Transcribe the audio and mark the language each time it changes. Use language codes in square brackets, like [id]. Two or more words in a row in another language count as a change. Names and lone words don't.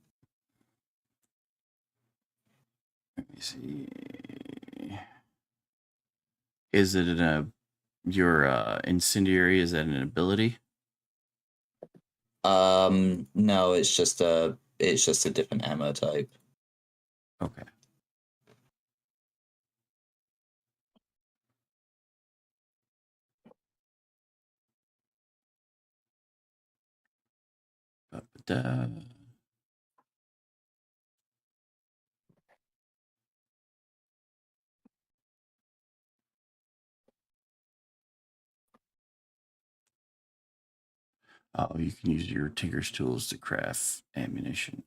[en] Let me see. Is it your incendiary? Is that an ability? No, it's just a different ammo type. Okay. Ba-ba-da. Oh, you can use your tinker's tools to craft ammunition.